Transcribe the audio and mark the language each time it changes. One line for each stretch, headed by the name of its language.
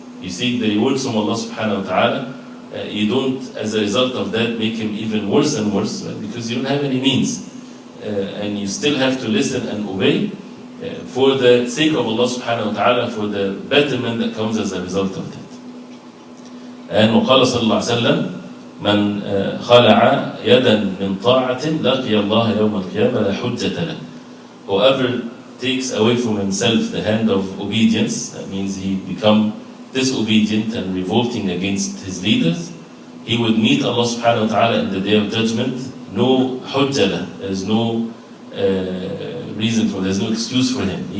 English: You seek the rewards from Allah subhanahu wa ta'ala. You don't, as a result of that, make him even worse and worse, right? Because you don't have any means. And you still have to listen and obey for the sake of Allah subhanahu wa ta'ala, for the betterment that comes as a result of that. And
Arabic: وقال صلى الله عليه وسلم من خلع يدا من طاعة لقي الله يوم القيامة لا حجة له.
English: Whoever takes away from himself the hand of obedience, that means he become disobedient and revolting against his leaders, he would meet Allah subhanahu wa ta'ala in the day of judgment. No hujjah, there's no reason for, there's no excuse for him.